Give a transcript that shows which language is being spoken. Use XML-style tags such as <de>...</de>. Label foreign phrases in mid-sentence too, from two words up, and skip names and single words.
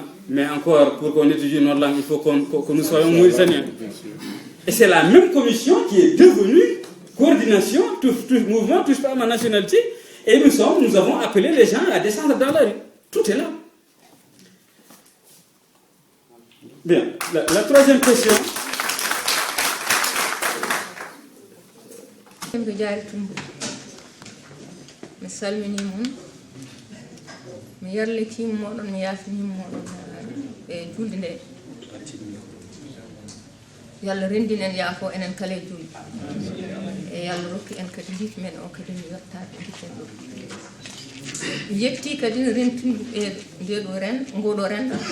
<fr>Mais encore, pour qu'on étudie nos langues, il faut que nous soyons mauritaniens. Et c'est la même commission qui est devenue coordination, mouvement, touche pas à ma nationalité. Et nous avons appelé les gens à descendre dans la rue. Tout est là. Bien, la troisième question.</fr> <ff>mi salmini mon mi yarlitima moɗon mi yafnima moɗon e julde nde yo Allah rendin en yaafo enen kala e julde e yo Allah rokki en kadi ndifi men o kadi mi yettade nditten ɗo mi yetti kadi no rentinde e ngoɗo renda</ff>